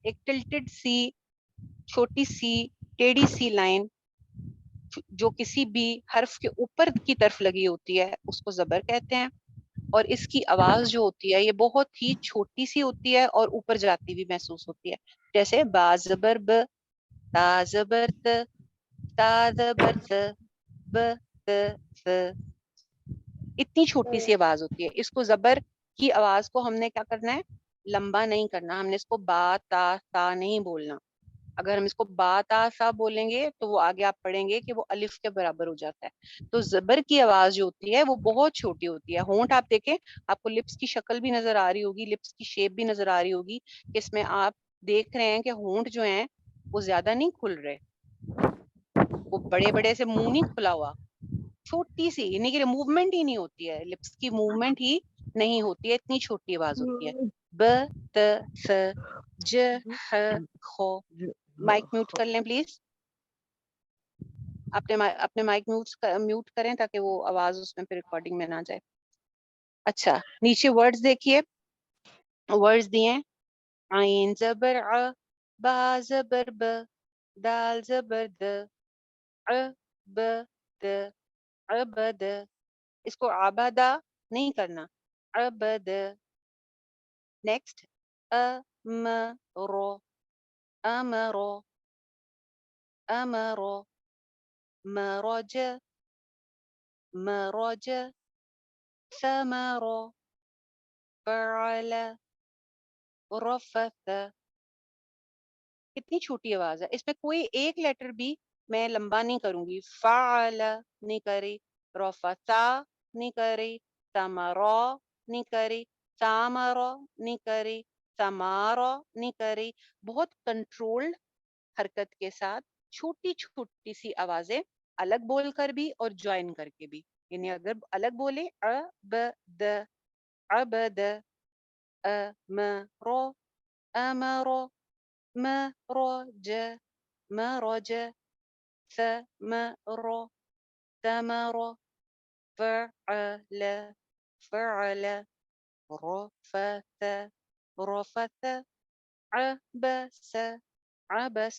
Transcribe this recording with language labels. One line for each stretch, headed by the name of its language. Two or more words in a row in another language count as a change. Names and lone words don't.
Urdu: ایک ٹلٹڈ سی چھوٹی سی ٹیڑھی سی لائن جو کسی بھی حرف کے اوپر کی طرف لگی ہوتی ہے اس کو زبر کہتے ہیں. اور اس کی آواز جو ہوتی ہے یہ بہت ہی چھوٹی سی ہوتی ہے اور اوپر جاتی بھی محسوس ہوتی ہے. جیسے با زبر ب، تا زبر ت، تا زبر ت، ب ت ث. اتنی چھوٹی سی آواز ہوتی ہے. اس کو زبر کی آواز کو ہم نے کیا کرنا ہے؟ لمبا نہیں کرنا. ہم نے اس کو با تا نہیں بولنا. اگر ہم اس کو با تا سا بولیں گے تو وہ آگے آپ پڑھیں گے کہ وہ الف کے برابر ہو جاتا ہے. تو زبر کی آواز جو ہوتی ہے وہ بہت چھوٹی ہوتی ہے. ہونٹ آپ دیکھیں، آپ کو لپس کی شکل بھی نظر آ رہی ہوگی، لپس کی شیپ بھی نظر آ رہی ہوگی کہ اس میں آپ دیکھ رہے ہیں کہ ہونٹ جو ہیں وہ زیادہ نہیں کھل رہے، وہ بڑے بڑے سے منہ نہیں کھلا ہوا، چھوٹی سی، یعنی کہ موومنٹ ہی نہیں ہوتی ہے، لپس کی موومنٹ ہی نہیں ہوتی ہے، اتنی چھوٹی آواز ہوتی ہے. ب ت ث ج ح خ.
English: mic mute
Urdu: کر لیں پلیز، اپنے
English: mic mute
Urdu: کریں تاکہ وہ آواز اس میں پھر ریکارڈنگ میں نہ جائے. اچھا، نیچے ورڈز دیکھیے، ورڈز دیے عین زبر ع، با زبر ب، دال زبر د، ع ب د، عبد. اس کو عبدا نہیں کرنا، عبد.
Arabic: نیکسٹ امر، امر، امر، مرج، مرج، ثمر، فعل، رفث.
Urdu: کتنی چھوٹی آواز ہے، اس میں کوئی ایک لیٹر بھی میں لمبا نہیں کروں گی. فعل نہیں کری، رفثا نہیں کری، ثمرا نہیں کری، ثامرا نہیں کری، ثمارا نہیں کری. بہت کنٹرولڈ حرکت کے ساتھ چھوٹی چھوٹی سی آوازیں الگ بول کر بھی اور جوائن کر کے بھی. یعنی اگر الگ بولے ا ب د، ابد،
Arabic: أمر أمر مرج مرج ثمر ثمر فعل فعل رفث رفث عبس عبس.